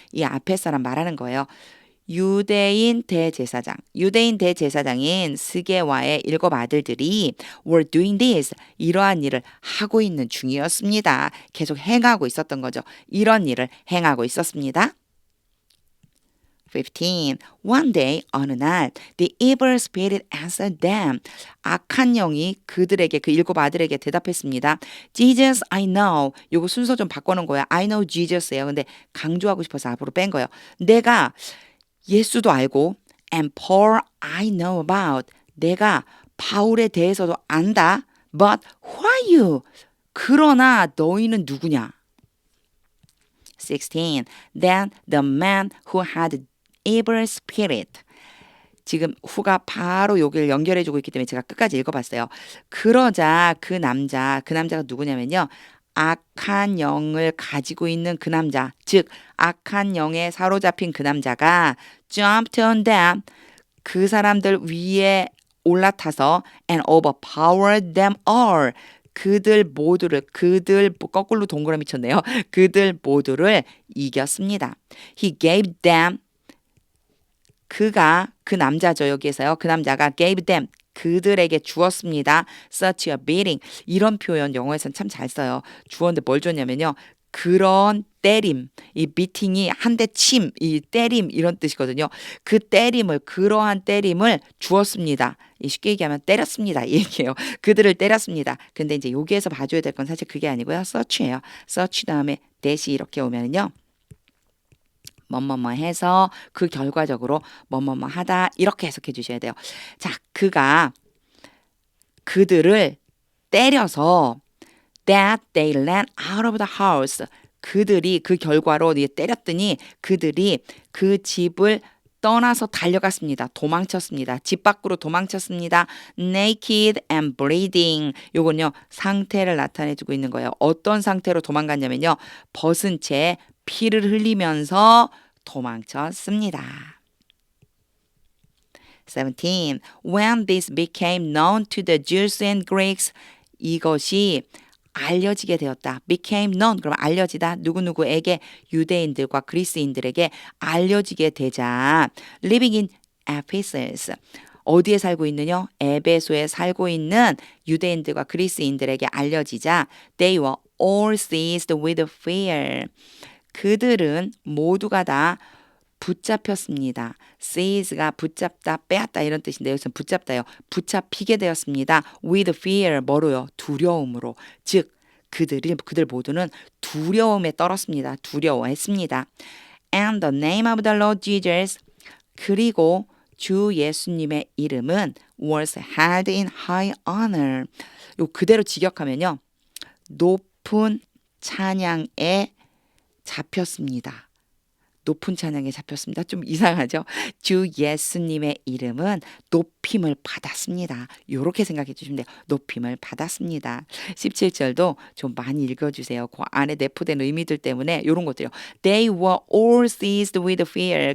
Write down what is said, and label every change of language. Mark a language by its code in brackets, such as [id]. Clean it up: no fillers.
[ko] 이 앞에 사람 말하는 거예요. 유대인 대제사장인 스게와의 일곱 아들들이 [en] were doing this, [ko] 이러한 일을 하고 있는 중이었습니다. 계속 행하고 있었던 거죠. 이런 일을 행하고 있었습니다. 15. [en] One day, [ko] 어느 날, [en] the evil spirit answered them. [ko] 악한 영이 그들에게, 그 일곱 아들에게 대답했습니다. [en] Jesus, I know. [ko] 요거 순서 좀 바꿔놓은 거예요. [en] I know Jesus예요. [ko] 근데 강조하고 싶어서 앞으로 뺀 거예요. 내가 예수도 알고 [en] and Paul I know about. [ko] 내가 바울에 대해서도 안다. [en] But who are you? [ko] 그러나 너희는 누구냐? [en] 16. Then the man who had evil spirit. [ko] 지금 후가 바로 여기를 연결해주고 있기 때문에 제가 끝까지 읽어봤어요. 그러자 그 남자가 누구냐면요. 악한 영을 가지고 있는 그 남자, 즉 악한 영에 사로잡힌 그 남자가 [en] jumped on them, [ko] 그 사람들 위에 올라타서 [en] and overpowered them all, [ko] 그들 거꾸로 동그라미 쳤네요. 그들 모두를 이겼습니다. [en] He gave them, [ko] 그 남자죠. 여기에서요. 그 남자가 [en] gave them, [ko] 그들에게 주었습니다. [en] Such a beating. [ko] 이런 표현 영어에서는 참 잘 써요. 주었는데 뭘 줬냐면요. 그런 때림, 이 beating이 한 대 침, 이 때림 이런 뜻이거든요. 그러한 때림을 주었습니다. 쉽게 얘기하면 때렸습니다. 이 얘기예요. 그들을 때렸습니다. 근데 이제 여기에서 봐줘야 될 건 사실 그게 아니고요. such예요. such 다음에 that이 이렇게 오면요. 뭐뭐뭐 해서 그 결과적으로 뭐뭐뭐 하다 이렇게 해석해 주셔야 돼요. 자, 그들을 때려서 [en] that they ran out of the house. [ko] 그들이 그 결과로 때렸더니 그들이 그 집을 떠나서 달려갔습니다. 도망쳤습니다. 집 밖으로 도망쳤습니다. [en] naked and bleeding. [ko] 요건요. 상태를 나타내주고 있는 거예요. 어떤 상태로 도망갔냐면요. 벗은 채 피를 흘리면서 도망쳤습니다. 17. [en] When this became known to the Jews and Greeks, [ko] 이것이 알려지게 되었다. [en] became known, [ko] 그럼 알려지다. 누구누구에게, 유대인들과 그리스인들에게 알려지게 되자. [en] living in Ephesus. [ko] 어디에 살고 있느냐? 에베소에 살고 있는 유대인들과 그리스인들에게 알려지자. [en] They were all seized with fear. [ko] 그들은 모두가 다 붙잡혔습니다. seize가 붙잡다, 빼앗다 이런 뜻인데 여기서 붙잡다요. 붙잡히게 되었습니다. [en] with fear, [ko] 뭐로요? 두려움으로. 즉 그들 모두는 두려움에 떨었습니다. 두려워했습니다. [en] And the name of the Lord Jesus, [ko] 그리고 주 예수님의 이름은 [en] was held in high honor. [ko] 요 그대로 직역하면요. 높은 찬양에 잡혔습니다. 높은 찬양에 잡혔습니다. 좀 이상하죠? 주 예수님의 이름은 높임을 받았습니다. 이렇게 생각해 주시면 돼요. 높임을 받았습니다. 17절도 좀 많이 읽어주세요. 그 안에 내포된 의미들 때문에 이런 것들이요. [en] They were all seized with fear.